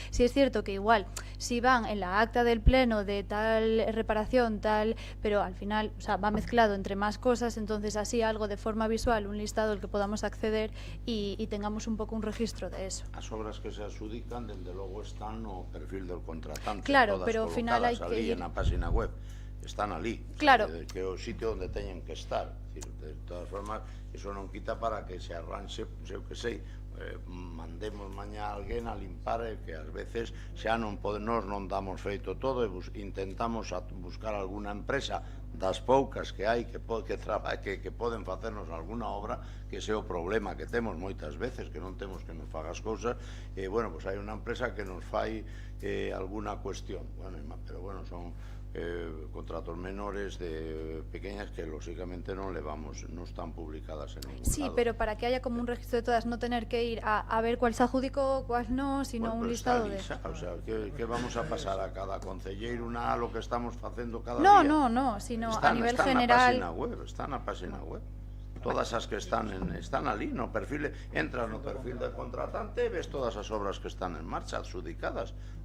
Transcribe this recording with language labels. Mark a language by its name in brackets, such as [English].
[Spanish] Sí es cierto que igual, si van en la acta del pleno de tal reparación, tal, pero al final, o sea, va mezclado entre más cosas, entonces así algo de forma visual, un listado al que podamos acceder y tengamos un poco un registro de eso. [Galician] As obras que se adjudican, desde logo, están no perfil del contratante. Claro, todas pero ao final hai que ir... en a página web. Están ali. Claro. Que é o sitio onde teñen que estar. De todas formas, iso non quita para que se arranxe, eu que sei, mandemos mañá a alguén a limpar, que ás veces xa non podemos, non damos feito todo e intentamos buscar alguna empresa das poucas que hai que poden facernos alguna obra, que ese é o problema que temos moitas veces, que non temos que nos faga as cousas, e, bueno, pois hai unha empresa que nos fai alguna cuestión, pero, bueno, son contratos menores de pequeñas que lógicamente non levamos, non están publicadas en ningún lado. [Spanish] Sí, pero para que haya como un registro de todas, no tener que ir a ver cuál se adjudicó, cuál no, sino un listado de... O sea, que vamos a pasar a cada concelleiro lo que estamos facendo cada día? No, sino a nivel general... [Galician] Están na página web. Todas as que están ali no perfil, entras no perfil del contratante e ves todas as obras que están en marcha, adjudicadas.